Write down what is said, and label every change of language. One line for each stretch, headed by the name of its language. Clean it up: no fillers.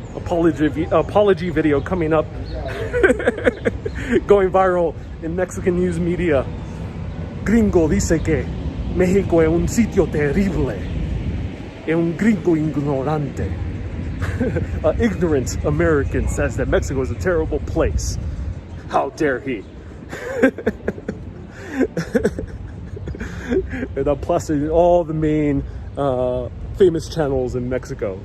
English: Apology video coming up. Going viral in Mexican news media.
Spanish: Gringo dice que México es un sitio terrible. Es un gringo ignorante.
English: An ignorant American says that Mexico is a terrible place. How dare he? And I'm plastered all the main famous channels in Mexico.